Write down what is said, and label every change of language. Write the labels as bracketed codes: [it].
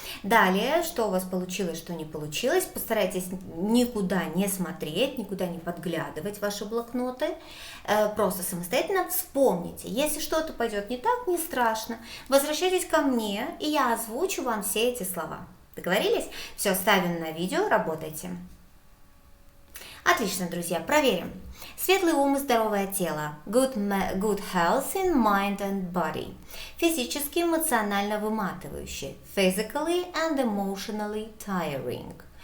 [ru] Далее, что у вас получилось, что не получилось, постарайтесь никуда не смотреть, никуда не подглядывать в ваши блокноты, просто самостоятельно вспомните. Если что-то пойдет не так, не страшно, возвращайтесь ко мне, и я озвучу вам все эти слова. Договорились? Все, ставим на видео, работайте. Отлично, друзья, проверим. Светлый ум и здоровое тело. [en] Good health in mind and body. [ru] Физически, эмоционально выматывающий. [en] Physically and emotionally tiring.